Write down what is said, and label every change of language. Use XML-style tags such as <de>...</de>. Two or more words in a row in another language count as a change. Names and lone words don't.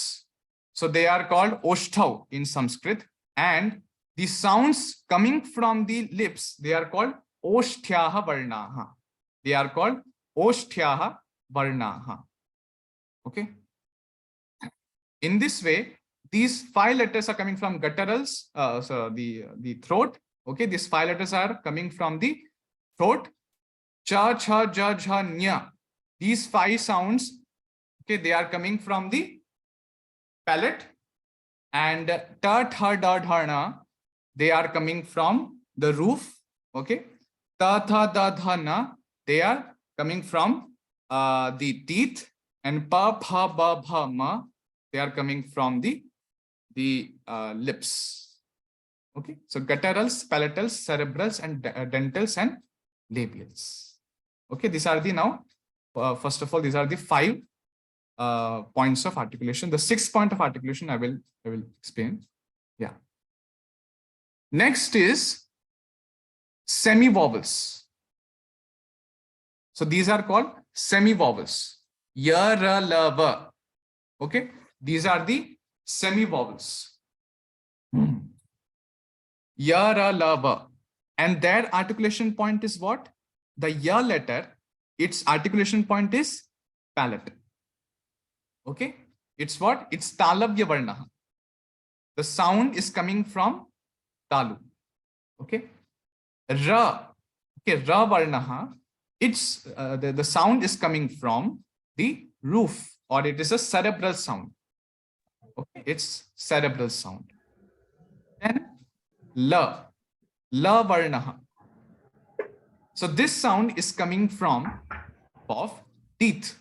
<en>So they are called oshthav in Sanskrit, and the sounds coming from the lips, they are called</en> <sa>oshtyaha varnaha.</sa> <en>They are called</en> <sa>oshtyaha varnaha.</sa> <en>Okay, in this way, these 5 letters are coming from gutturals, so the throat. Okay, these 5 letters are coming from the throat.</en> <sa>Cha, cha, ja, ja, nya.</sa> <en>These 5 sounds, okay, they are coming from the palate.</en> <sa>And ta, tha, da, dha, na,</sa> <en>they are coming from the roof.</en> <sa>Okay, ta, tha, da, dha, na,</sa> <en>they are coming from the teeth.</en> <sa>And pa, pha, ba, bha, ma,</sa> <en>they are coming from the lips. Okay, so gutturals, palatals, cerebrals, and dentals and labials. Okay, these are the now first of all, these are the 5 points of articulation. The 6th point of articulation I will explain. Yeah. Next is semi-vowels. So these are called semi-vowels.</en> <sa>ya, ra, la, va.</sa> <en>Okay, these are the semi vowels.</en> <sa>Ya, ra, la, va.</sa> <en>And their articulation point is what? The ya letter, its articulation point is palate. Okay, it's what? It's</en> <sa>talavya varna.</sa> <en>The sound is coming from talu. Okay, ra. Okay,</en> <sa>ra varna.</sa> <en>It's the sound is coming from the roof, or it is a cerebral sound. Okay, it's cerebral sound.</en> <sa>Then la varna.</sa> <en>So this sound is coming from of teeth.</en>